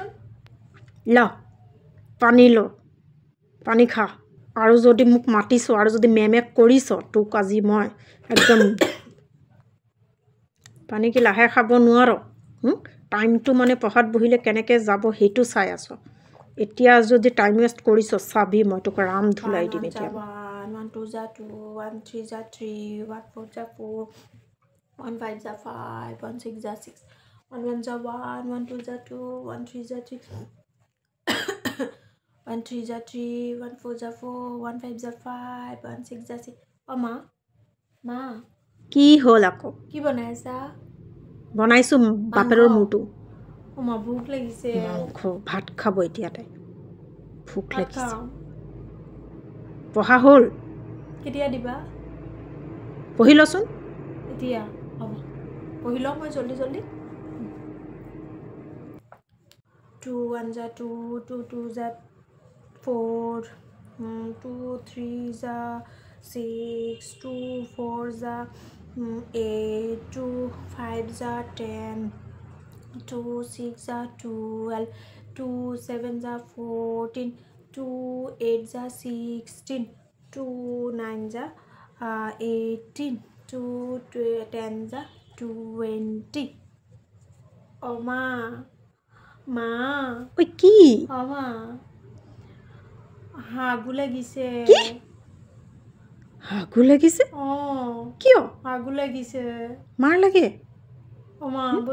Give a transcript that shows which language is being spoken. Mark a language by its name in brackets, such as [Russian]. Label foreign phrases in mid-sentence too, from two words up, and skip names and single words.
[Assamese] ল পানী খা আৰু যদি মোক মাতিছ আৰু যদি মেমে কৰিছ তোক আজি মই একদম পানী কি লাহে খাব নোৱাৰ টাইমটো মানে পঢ়াত বহিলে কেনেকৈ যাব সেইটো চাই আছ এতিয়া যদি [English] time waste [Assamese] কৰিছ চাবি মই তোক ৰাম ধুলাই দিম এতিয়া [English] 1 2s are 2 1 3s are 3 1 4s are 4 1 5s are 5 1 6s are 6 1 1s are 1 1 2s are 2 1 3s are 3 1 3s are 3 1 4s are 4 1 5s are 5 1 6s are 6 Oma Ma [Assamese] কি হ'ল আকৌ কি বনাইছা বনাইছো বাপেৰৰ মূৰটো Oma ভোক লাগিছে ভাত খাব এতিয়া তাই ভোক ভাত লাগিছে খাওঁ পঢ়া হ'ল কেতিয়া দিবা পঢ়ি লচোন এতিয়া হ'ব পঢ়ি লওঁ মই জল্দি জল্দি [English] 2 1s are 2 2 2s are 4 2 3s are 6 2 4s are 8 2 5s are 10 2 6s are 12 2 7s are 14 2 8s are 16 2 9s are 18 2 10s are 20 Oma Ma [Assamese] ঐ কি Oma হাগু লাগিছে হাগু লাগিছে অঁ কিয় হাগু লাগিছে মাৰ লাগে Oma বোলা না